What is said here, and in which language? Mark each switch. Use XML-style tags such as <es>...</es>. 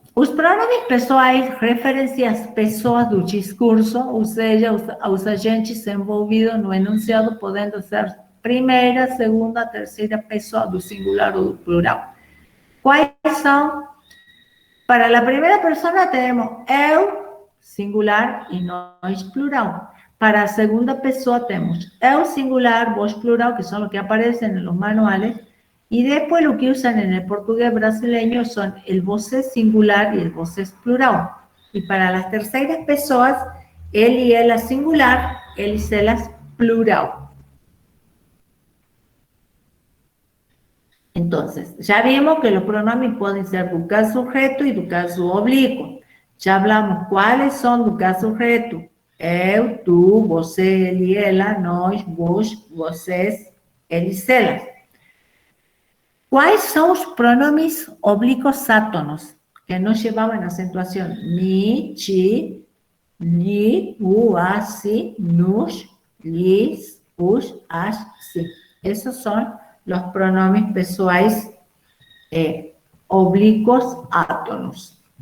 <pt>Os pronomes pessoais referenciam as pessoas do discurso, ou seja, os agentes envolvidos no enunciado, podendo ser primeira, segunda, terceira pessoa do singular ou do plural. Quais são? Para a primeira pessoa temos eu, singular, e nós, plural. Para a segunda pessoa temos eu, singular, vos, plural, que são os que aparecem nos manuales.</pt> <es>Y después lo que usan en el portugués brasileño son el vocés singular y el vocés plural. Y para las terceras personas, él y ela singular, él y elas plural. Entonces, ya vimos que los pronombres pueden ser do caso sujeto y do caso oblíquo. Ya hablamos cuáles son do caso sujeto.</es> <pt>Eu, tú, você, ele y ela, nós, vos, vocês, ele y elas.</pt> <es>¿Cuáles son los pronombres oblícuos átonos que no llevaban acentuación? Mi, chi, li, u, as, si, nos, lis, us, as, si. Esos son los pronombres pessoais oblícuos átonos.</es>